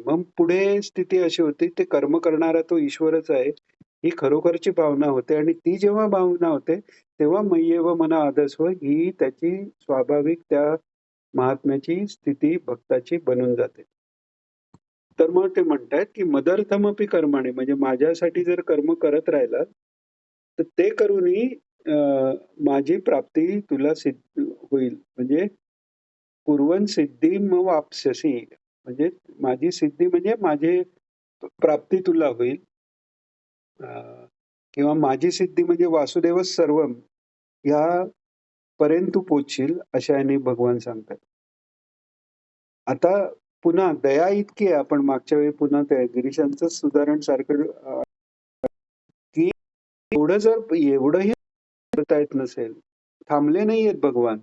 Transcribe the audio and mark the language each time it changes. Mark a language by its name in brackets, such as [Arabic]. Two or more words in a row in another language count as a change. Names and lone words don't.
[Marathi] मग पुढे स्थिती अशी होती, ते कर्म करणारा तो ईश्वरच आहे, ही खरोखरची भावना होते आणि ती जेव्हा भावना होते, तेव्हा [Sanskrit] मय्येव मना आदस्व [Marathi] ही त्याची स्वाभाविक त्या महात्म्याची स्थिती भक्ताची बनून जाते. तर मग ते म्हणतायत, की [Sanskrit] मदर्थमपि कर्माणि [Marathi] म्हणजे माझ्यासाठी जर कर्म करत राहिलात, तर ते करूनही माझी प्राप्ती तुला सिद्ध होईल. म्हणजे [Sanskrit] कुर्वन् सिद्धीम वाप्स्यसि [Marathi] म्हणजे माझी सिद्धी म्हणजे माझी प्राप्ती तुला होईल. अ, किंवा माझी सिद्धी म्हणजे [Sanskrit] वासुदेवच सर्वम [Marathi] या पर्यंत तू पोहोचशील अशा याने भगवान सांगतात. आता पुन्हा दया इतकी आहे आपण मागच्या वेळी पुन्हा त्या गिरीशांचंच उदाहरण सारखं की एवढंही करता येत नसेल, थांबले नाहीयेत भगवान.